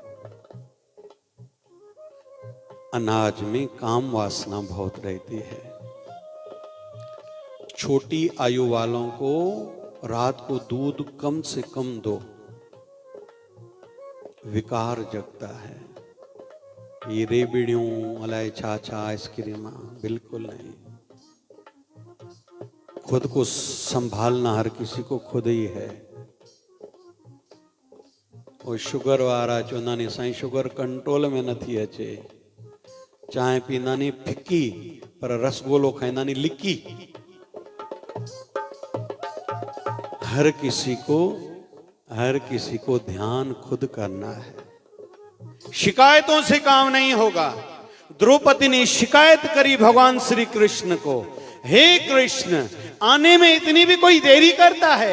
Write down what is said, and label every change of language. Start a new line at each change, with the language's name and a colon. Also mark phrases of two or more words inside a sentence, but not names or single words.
Hindi: अनाज में काम वासना बहुत रहती है। छोटी आयु वालों को रात को दूध कम से कम दो, विकार जगता है। ये रेबड़ियों
Sindhi: अलाए छा
Hindi: आइसक्रीम बिल्कुल नहीं। खुद को संभालना हर किसी को खुद ही है।
Sindhi: और शुगर वारा चवंदा नी साईं
English: sugar control
Sindhi: में नथी अचे, चांहि पींदा नी फिकी पर रसगोलो खाईंदा नी लिकी।
Hindi: हर किसी को ध्यान खुद करना है। शिकायतों से काम नहीं होगा। द्रौपदी ने शिकायत करी भगवान श्री कृष्ण को, हे कृष्ण आने में इतनी भी कोई देरी करता है?